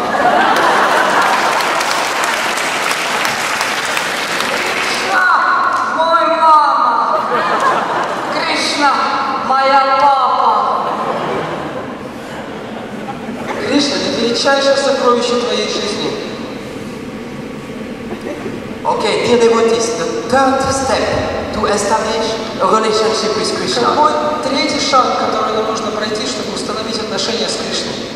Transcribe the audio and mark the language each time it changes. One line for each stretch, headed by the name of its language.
Russian: Мой мама. Кришна, моя папа. Кришна — это величайшее сокровище твоей жизни.
English: Okay, dear devotees, the third step to establish a relationship with Krishna.
Russian: Какой третий шаг, который нам нужно пройти, чтобы установить отношения с Кришной?